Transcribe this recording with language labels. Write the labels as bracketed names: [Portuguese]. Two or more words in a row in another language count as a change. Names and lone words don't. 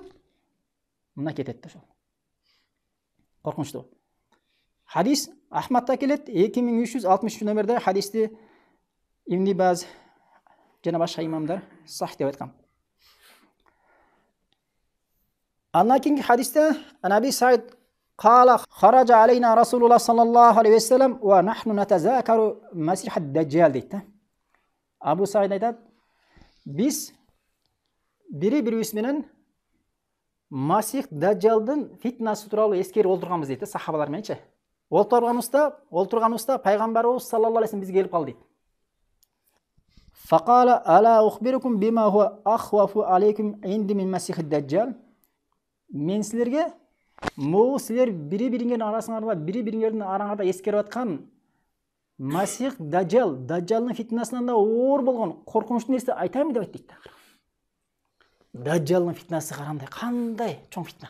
[Kyrgyz] Мына кетет да ошол. Коркунучтуу. Хадис Ахмадта келет, 2363 номерде хадисти Ибн Баз жана башка имамдар сах деп айткан. Андан кийинки хадисте Анаби Саид [Arabic] قال خرج علينا رسول الله صلى الله عليه وسلم ونحن نتذاكر مسيح الدجال [Kyrgyz] дейт. Абу Саид айтат, биз бири-бирибиз менен Масих Даджалдын фитнасы тууралуу эскерип олтурганбыз дейт, сахабалар мененчи. Олтурганыбызда пайгамбарыбыз [Arabic] صلى الله عليه [Kyrgyz] бизге келип калды дейт. [Arabic] فقال ألا أخبركم بما هو أخوف عليكم عندي من مسيح الدجال. [Kyrgyz] Мен силерге могу силер бири-бириңердин арасыңарда, бири-бириңердин араңарда эскерип аткан Масих Даджал, Даджалдын фитнасынан да оор болгон коркунучтуу нерсе айтайынбы деп айтты дейт. Даджалдын фитнасы кандай чоң фитна.